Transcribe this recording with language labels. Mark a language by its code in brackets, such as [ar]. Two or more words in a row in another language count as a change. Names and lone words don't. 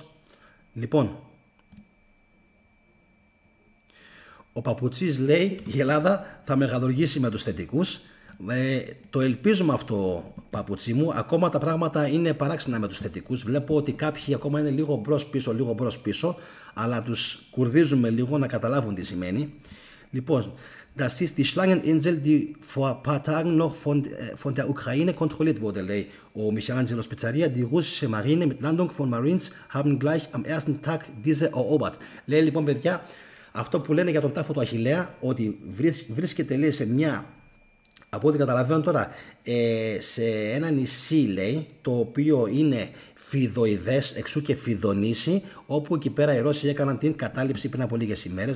[el] Λοιπόν, ο Παπουτσής λέει η Ελλάδα θα μεγαλουργήσει με τους θετικούς. Το ελπίζουμε αυτό, Παπουτσί μου. Ακόμα τα πράγματα είναι παράξενα με τους θετικούς. Βλέπω ότι κάποιοι ακόμα είναι λίγο μπρος πίσω, αλλά τους κουρδίζουμε λίγο να καταλάβουν τι σημαίνει. Λοιπόν, [de] das ist die Schlangeninsel, die vor ein paar Tagen noch von der Ukraine kontrolliert wurde, [el] λέει ο Michelangelo Spezzaria. [de] Die russische Marine mit Landung von Marines haben gleich am ersten Tag diese erobert. [el] Λέει λοιπόν, παιδιά, αυτό που λένε για τον τάφο του Αχιλλέα, ότι βρίσκεται, λέει, σε μια, από ό,τι καταλαβαίνω τώρα, σε ένα νησί, λέει, το οποίο είναι φιδοειδές, εξού και Φιδονήσι, όπου εκεί πέρα οι Ρώσοι έκαναν την κατάληψη πριν από λίγες ημέρες.